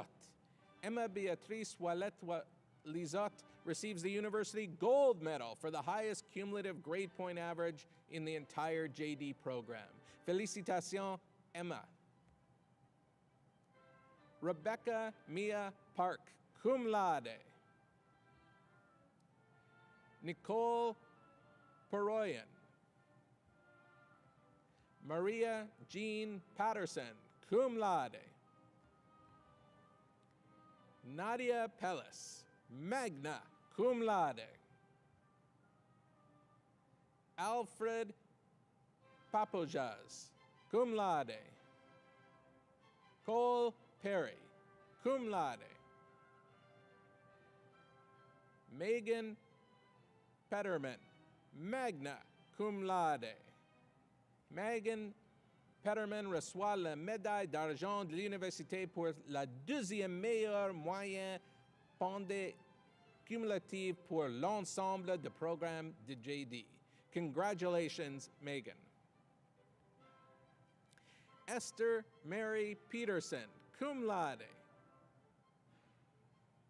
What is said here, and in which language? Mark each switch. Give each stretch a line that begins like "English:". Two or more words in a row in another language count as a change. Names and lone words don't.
English: Emma Beatrice Wallet Lizot receives the University Gold Medal for the highest cumulative grade point average in the entire JD program.
French: Félicitations, Emma. Rebecca Mia Park,
Latin: cum laude. Nicole Peroyan. Maria Jean Patterson, cum laude. Nadia Pellis, magna cum laude. Alfred Papojas, cum laude. Cole Perry, cum laude. Megan Petterman, magna cum laude.
French: Megan Petterman reçoit la médaille d'argent de l'université pour la deuxième meilleure moyenne pendant cumulative pour l'ensemble du programme de JD.
English: Congratulations, Megan.
Latin: Esther Mary Peterson, cum laude.